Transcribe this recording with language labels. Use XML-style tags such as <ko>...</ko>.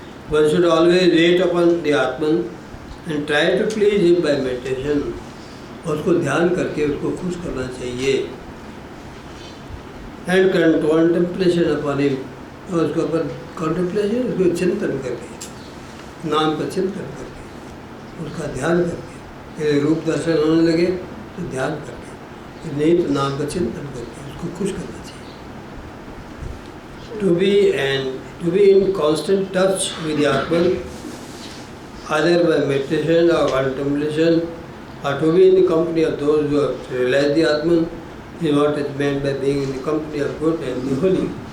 <en>One should always wait upon the Atman and try to please him by meditation.</en> <hi>और उसको ध्यान करके उसको खुश करना चाहिए।</hi> <en>And contemplation upon him,</en> <hi>और उसके ऊपर contemplation, उसको चिंतन करके, नाम का चिंतन करके, उसका ध्यान करके, यदि रूप दर्शन होने लगे तो ध्यान करके, नहीं तो नाम का चिंतन करके उसको खुश करना चाहिए।</hi> <en>To be in constant touch with the Atman, either by meditation or contemplation, or to be in the company of those who have realized the Atman, is what is meant by being in the company of good and the holy.</en>